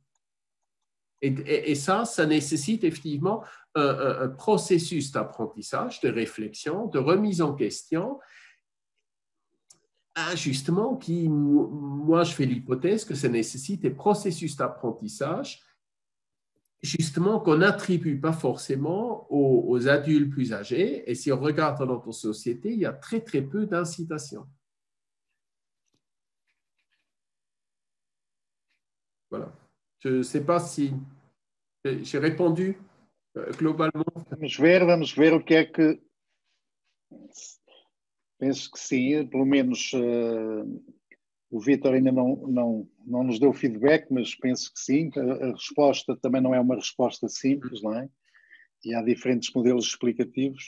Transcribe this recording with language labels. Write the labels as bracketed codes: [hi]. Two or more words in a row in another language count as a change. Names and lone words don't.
[fr] Et ça nécessite effectivement un processus d'apprentissage, de réflexion, de remise en question, justement, moi, je fais l'hypothèse que ça nécessite des processus d'apprentissage, justement, qu'on n'attribue pas forcément aux adultes plus âgés. Et si on regarde dans notre société, il y a très, très peu d'incitation. Voilà. Je ne sais pas si j'ai répondu globalement. [pt] Vamos ver o que é que... Penso que sim, pelo menos o Vítor ainda não nos deu feedback, mas penso que sim. A resposta também não é uma resposta simples, não é? E há diferentes modelos explicativos.